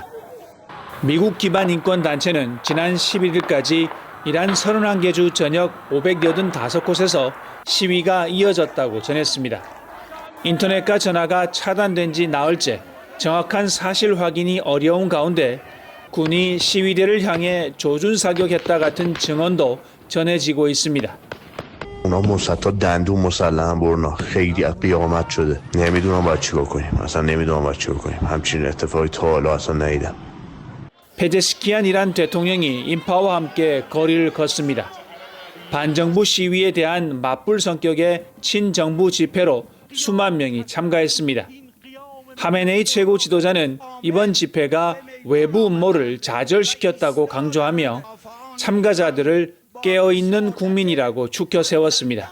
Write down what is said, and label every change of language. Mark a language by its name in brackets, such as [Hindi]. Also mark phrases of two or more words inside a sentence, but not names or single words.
[Korean] 미국 기반 인권단체는 지난 11일까지 이란 31개 주 전역 585곳에서 시위가 이어졌다고 전했습니다. 인터넷과 전화가 차단된 지 나흘째 정확한 사실 확인이 어려운 가운데 군이 시위대를 향해 조준 사격했다 같은 증언도 전해지고 있습니다. [Persian] اونا تا دندون مسلحاً برنا خیلی از قیامت شده نمیدونم باید چیکار کنیم اصلا نمیدونم باید چیکار کنیم همچین اتفاقی تا حالا اصلا ندیدم. [Korean] 페제시키안 이란 대통령이 인파와 함께 거리를 걷습니다. 반정부 시위에 대한 맞불 성격의 친정부 집회로 수만 명이 참가했습니다. 하메네이 최고 지도자는 이번 집회가 외부 음모를 좌절시켰다고 강조하며 참가자들을 깨어있는 국민이라고 추켜 세웠습니다.